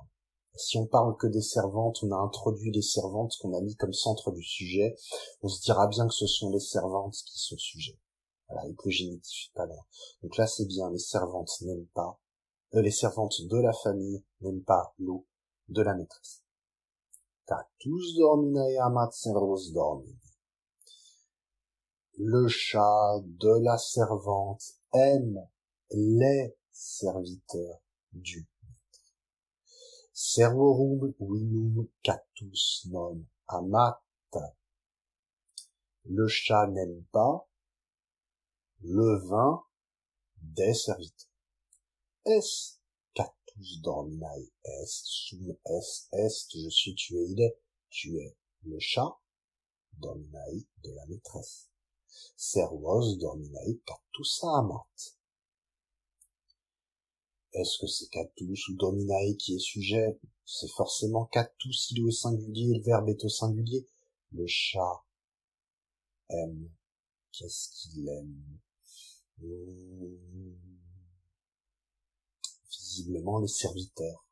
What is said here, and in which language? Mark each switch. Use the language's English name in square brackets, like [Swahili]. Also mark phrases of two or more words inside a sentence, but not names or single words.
[French] Si on parle que des servantes, on a introduit les servantes qu'on a mis comme centre du sujet, on se dira bien que ce sont les servantes qui sont sujet. Voilà, et que le génitif pas loin. Donc là, c'est bien, les servantes n'aiment pas, les servantes de la famille n'aiment pas l'eau de la maîtresse. [Latin] Catus dominae amat servos dormidi. [French] Le chat de la servante aime les serviteurs du maître. [Latin] Servorum vinum catus non amat. [French] Le chat n'aime pas le vin des serviteurs. [Latin] Est catus dominae est sum est, [French] je suis, tu es, il est, tu es le chat dominae de la maîtresse. [Latin] Servos dominae catus amat. [French] Est-ce que c'est catus ou dominae qui est sujet? C'est forcément catus, il est au singulier, le verbe est au singulier. Le chat aime. Qu'est-ce qu'il aime? Visiblement les serviteurs.